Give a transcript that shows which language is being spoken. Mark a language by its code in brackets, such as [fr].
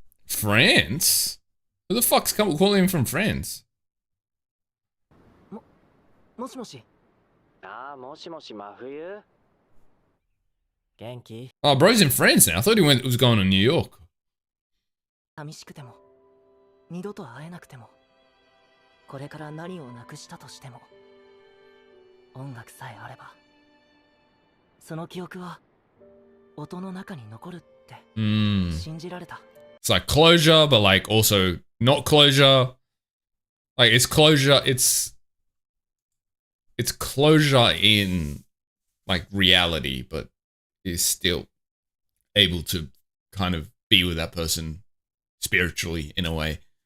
[en] France? Who the fuck's calling him from France? [ja] もしもし。ああ、もしもし、真冬。元気？ [en] Oh, bro's in France now. I thought he was going to New York. [ja] 寂しくても、二度と会えなくても、これから何をなくしたとしても、音楽さえあれば、その記憶は音の中に残るって信じられた。 [en] It's like closure, but like also not closure. Like it's closure. It's closure in like reality, but is still able to kind of be with that person spiritually in a way.